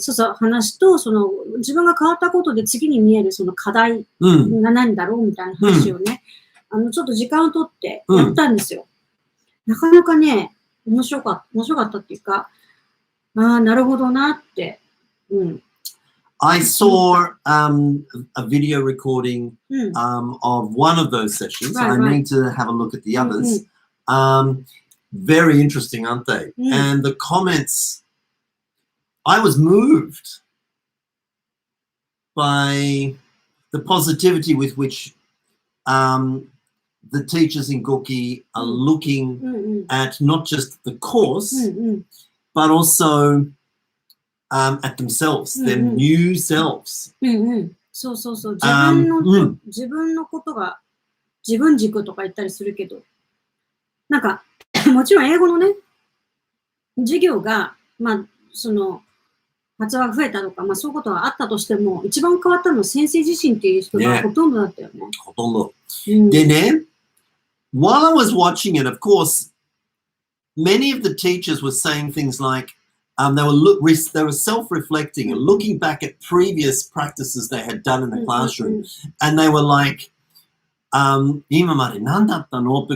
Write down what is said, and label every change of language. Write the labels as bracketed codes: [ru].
[ja] そう話と、自分が変わったことで次に見えるその課題が何だろうみたいな話をね、ちょっと時間をとってやったんですよ。なかなかね、面白かったっていうか、なるほどなって。 [en] I saw a video recording of one of those sessions. I need to have a look at the others. Very interesting, aren't they? And the comments, I was moved by the positivity with which the teachers in Goki are looking at not just the course, but also at themselves, their new selves. [ja] そうそうそう。自分のことが自分軸とか言ったりするけど、なんか、もちろん英語のね、授業が、発話が増えたとか、そういうことはあったとしても、一番変わったのは先生自身っていう人がほとんどだったよね。ほとんど。でね、 [en] while I was watching it, of course, many of the teachers were saying things like, they were self-reflecting and looking back at previous practices they had done in the classroom, and they were like, [ja] 今まで何だったの?